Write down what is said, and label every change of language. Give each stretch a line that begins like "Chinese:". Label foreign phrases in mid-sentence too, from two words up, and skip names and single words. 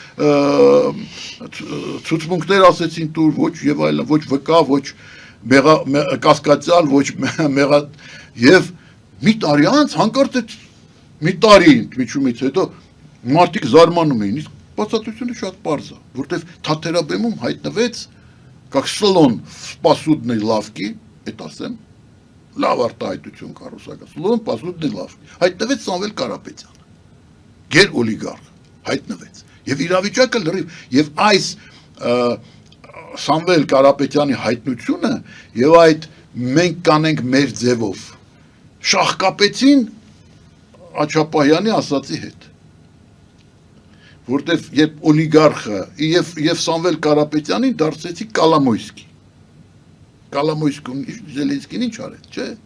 Armenian: ցուցմունքներ ասեցին տուր, ոչ եւ այլն, ոչ վկա, ոչ կասկածյալ, ոչ մեղա եւ մի տարի անց հանկարծ մի տարի միջումից հետո մարդիկ զարմանում էին, իսկ բացատրությունը շատ պարզ է, որտեվ Թաթերաբեմում հայտնվեց
Russian: как слон в посудной лавке, это
Armenian: ասեմ, լավ արտահայտություն կառուցակաց,
Russian: слон в посудной лавке,
Armenian: հայտնվեց Սամվել Կարապետյանը, գեր օլիգարխ, հայտնվեց, եւ իրավիճակը լրիվ, եւ այս Սամվել Կարապետյանի հայտնությունը եւ այդ մենք կանենք մեր ձևով շահկապեցին Աչապահյանի ասացի հետ, որտեվ երբ օլիգարխը եւ Սամվել Կարապետյանին դարձեցի Կալամոյսկի։ Կալամոյսկուն Զելենսկին ինչ արեց, չէ՞։